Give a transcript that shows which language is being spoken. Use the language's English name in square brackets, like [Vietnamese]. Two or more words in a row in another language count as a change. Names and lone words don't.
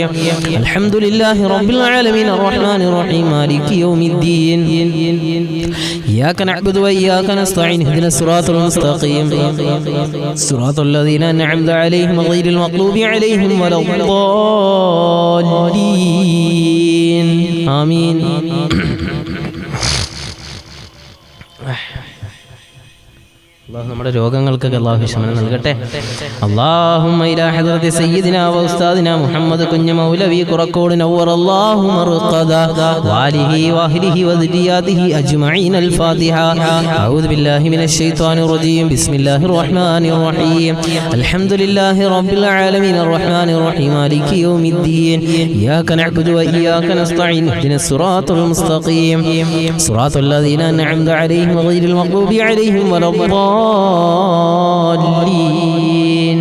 [Arabic] الحمد لله رب العالمين الرحمن الرحيم مالك يوم الدين. إياك نعبد وإياك نستعين. اهدنا الصراط المستقيم صراط الذين أنعمت عليهم غير المغضوب عليهم ولا الضالين. آمين. [Malayalam] അല്ലാഹു നമ്മുടെ രോഗങ്ങൾക്കൊക്കെ അല്ലാഹു ശമനം നൽകട്ടെ. [Arabic] اللهم إلى حضرة سيدنا وأستاذنا محمد കുഞ്ഞ് മൗലവി കുറക്കോട് نور الله مرقده وآله وأهله وذرياته أجمعين الفاتحة. أعوذ بالله من الشيطان الرجيم. بسم الله الرحمن الرحيم. الحمد لله رب العالمين الرحمن الرحيم مالك يوم الدين. إياك نعبد وإياك نستعين. اهدنا الصراط المستقيم صراط الذين أنعمت عليهم غير المغضوب عليهم ولا الضالين.